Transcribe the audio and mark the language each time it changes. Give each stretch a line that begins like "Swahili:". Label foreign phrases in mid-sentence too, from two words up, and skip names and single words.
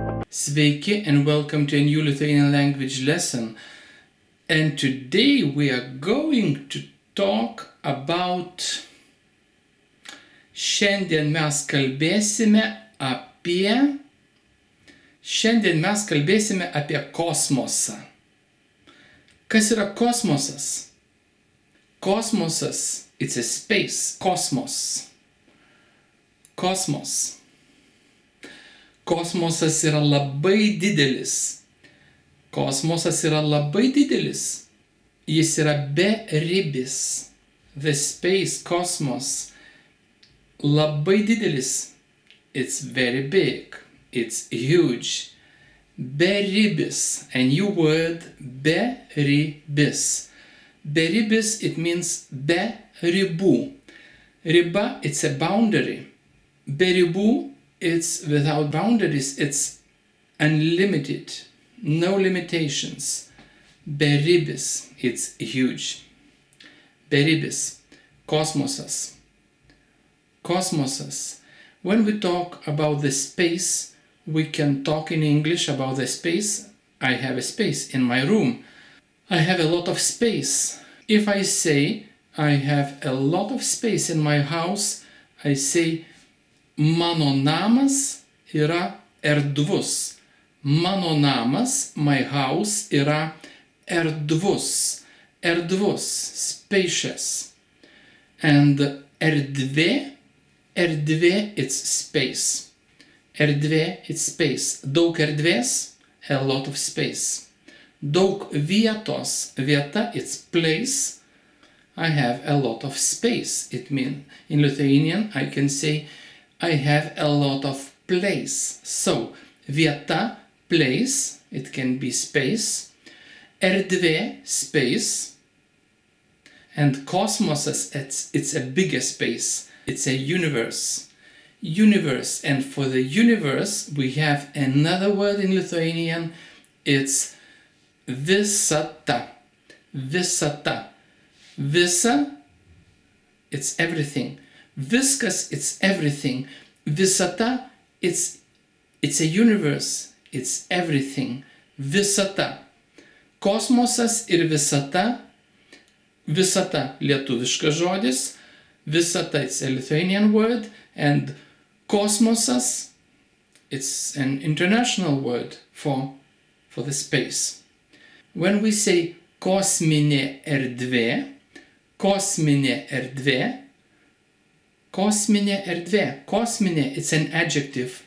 English: Sveiki and welcome to a new Lithuanian language lesson. And today we are going to talk about...
Lithuanian: Šiandien mes kalbėsime apie kosmosą. Kas yra kosmosas? Kosmosas,
English: it's a space,
Lithuanian: kosmos. Kosmos. Kosmosas yra labai didelis. Kosmosas yra labai didelis. Jis yra beribis.
English: The space, cosmos,
Lithuanian: labai didelis.
English: It's very big. It's huge. Beribis, a new word,
Lithuanian: beribis. Beribis,
English: it means
Lithuanian: be ribų.
English: Riba, it's a boundary. Beribų, it's without boundaries, it's unlimited, no limitations. Beribis, it's huge.
Lithuanian: Beribis, kosmosas. Kosmosas.
English: When we talk about the space, we can talk in English about the space. I have a space in my room. I have a lot of space. If I say I have a lot of space in my house, I say
Lithuanian: mano namas yra erdvus. Mano namas,
English: my house,
Lithuanian: yra erdvus. Erdvus,
English: spacious. And erdvė, it's space. Erdvė, it's space.
Lithuanian: Daug erdvės,
English: a lot of space.
Lithuanian: Daug vietos, vieta,
English: it's place. I have a lot of space. It means in Lithuanian I can say I have a lot of place. So, vieta, place, it can be space.
Lithuanian: Erdvė, space.
English: And kosmosas, it's a bigger space. It's a universe. Universe. And for the universe, we have another word in Lithuanian. It's visata. Visata.
Lithuanian: Visa,
English: it's everything. Viskas, it's everything. Visata, it's a universe. It's everything.
Lithuanian: Visata. Kosmosas ir visata. Visata, lietuviškas žodis. Visata,
English: it's a Lithuanian word. And kosmosas, it's an international word for the space. When we say
Lithuanian: kosminė erdvė, kosminė erdvė,
English: it's an adjective.